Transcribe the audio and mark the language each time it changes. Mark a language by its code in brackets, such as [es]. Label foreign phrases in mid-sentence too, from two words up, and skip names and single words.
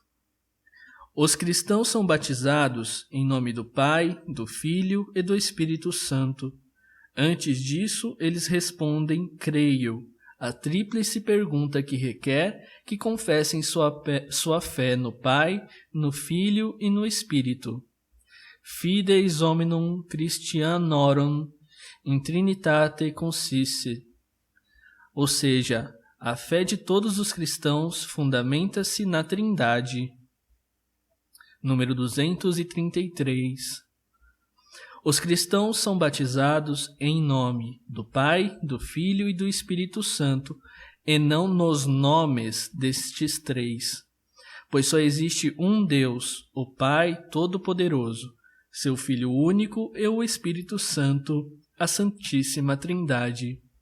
[pt] Os cristãos são batizados em nome do Pai, do Filho e do Espírito Santo. Antes disso, eles respondem, creio, a tríplice pergunta que requer que confessem sua fé no Pai, no Filho e no Espírito. [la] Fides hominum Christianorum in Trinitate consiste. [pt] Ou seja, a fé de todos os cristãos fundamenta-se na Trindade. Número 233. Os cristãos são batizados em nome do Pai, do Filho e do Espírito Santo, e não nos nomes destes três, pois só existe um Deus, o Pai Todo-Poderoso, seu Filho único e o Espírito Santo, a Santíssima Trindade.